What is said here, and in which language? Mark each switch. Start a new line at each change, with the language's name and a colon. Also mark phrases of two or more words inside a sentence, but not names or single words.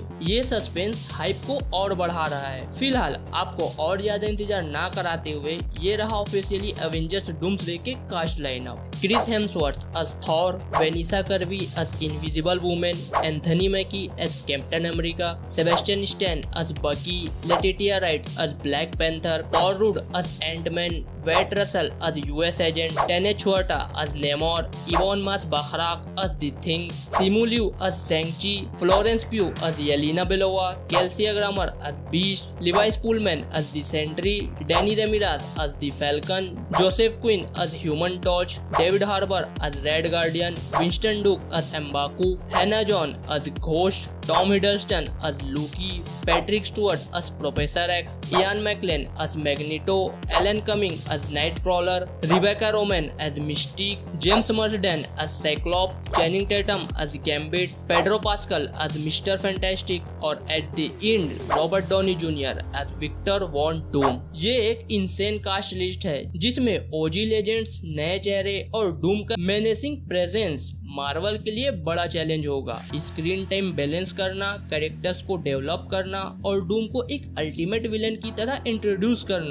Hindi: ये
English: suspense hype
Hindi: को और बढ़ा रहा है। फिलहाल आपको और ज्यादा इंतजार ना कराते हुए ये रहा ऑफिशियली एवेंजर्स डूम्सडे के
English: cast lineup.
Hindi: क्रिस हेम्सवर्थ as थॉर, वेनिसा कर्बी as इनविजिबल वुमेन, एंथनी मैकी as कैप्टन अमेरिका, सेबेस्टियन स्टैन as बकी, लेटिटिया राइट as ब्लैक पैंथर, पॉल रूड as एंटमैन, वेट रसल as यूएस एजेंट, टेने छुआटा as नेमोर, इवॉन मास बखराक as द थिंग, सिमू लिू as सेंगची, फ्लोरेंस प्यू as येलिना बेलोवा, केल्सिया ग्रामर as बीस्ट, लिवाइस पुलमैन as द सेंट्री, डैनी रेमिराज as द फैल्कन, जोसेफ क्विन as ह्यूमन टॉर्च, डेविड हार्बर as रेड गार्डियन, विंस्टन डुक as एम्बाकू, हैना जॉन as घोस्ट, टॉम हिडलस्टन as लूकी, पैट्रिक स्टुअर्ट as प्रोफेसर एक्स, इयान मैकलेन as मैग्नीटो, एलन कमिंग as नाइट क्रॉलर, रिबेका रोमन as मिस्टिक, जेम्स मर्सडेन as साइक्लॉप, चैनिंग टेटम as गैम्बिट, पेड्रो पास्कल as मिस्टर फैंटास्टिक और
English: at the end
Hindi: रॉबर्ट डॉनी जूनियर as विक्टर वॉन डूम। ये एक
English: insane cast list
Hindi: है जिसमें
English: OG legends,
Hindi: नए चेहरे और डूम का
English: menacing presence
Hindi: मार्वल के लिए बड़ा चैलेंज होगा।
English: screen time balance
Hindi: करना, कैरेक्टर्स को डेवलप करना और डूम को एक
English: ultimate villain
Hindi: की तरह इंट्रोड्यूस करना।